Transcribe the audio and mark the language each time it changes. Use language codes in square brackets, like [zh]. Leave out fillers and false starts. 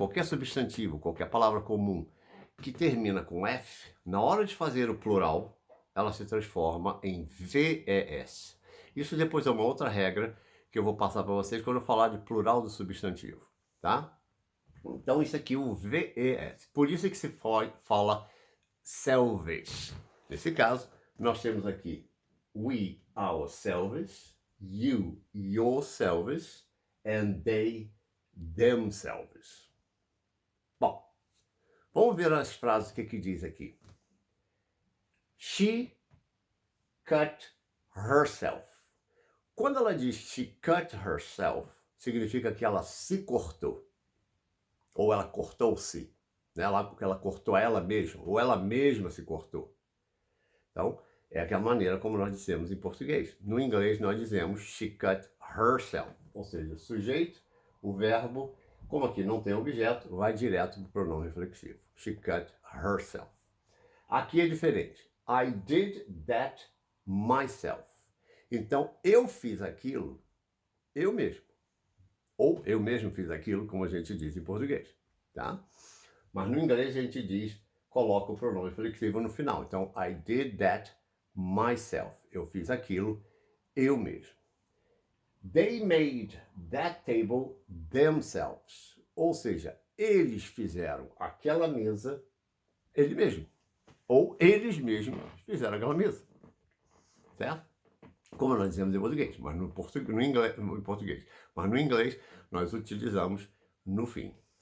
[pt] Qualquer substantivo, qualquer palavra comum que termina com F, na hora de fazer o plural, ela se transforma em VES. Isso depois é uma outra regra que eu vou passar para vocês quando eu falar de plural do substantivo, tá? Então, isso aqui é o VES. Por isso é que se fala selves. Nesse caso, nós temos aqui [en] we, ourselves, you, yourselves, and they, themselves. [pt] Bom, vamos ver as frases que diz aqui. [en] She cut herself. [pt] Quando ela diz [en] she cut herself, [pt] significa que ela se cortou. Ou ela cortou-se. Né? Ela cortou ela mesma. Ou ela mesma se cortou. Então, é aquela maneira como nós dizemos em português. No inglês, nós dizemos [en] she cut herself. [pt] Ou seja, o sujeito, o verbo, como aqui não tem objeto, vai direto para o pronome reflexivo. [en] She cut herself. [pt] Aqui é diferente. [en] I did that myself. [pt] Então, eu fiz aquilo eu mesmo. Ou eu mesmo fiz aquilo, como a gente diz em português, tá? Mas no inglês a gente diz, coloca o pronome reflexivo no final. Então, [en] I did that myself. [pt] Eu fiz aquilo eu mesmo. [en] They made that table themselves. [pt] Ou seja, eles fizeram aquela mesa eles mesmos. Ou eles mesmos fizeram aquela mesa. Certo? Como nós dizemos em português, mas no português. Mas no inglês nós utilizamos no fim.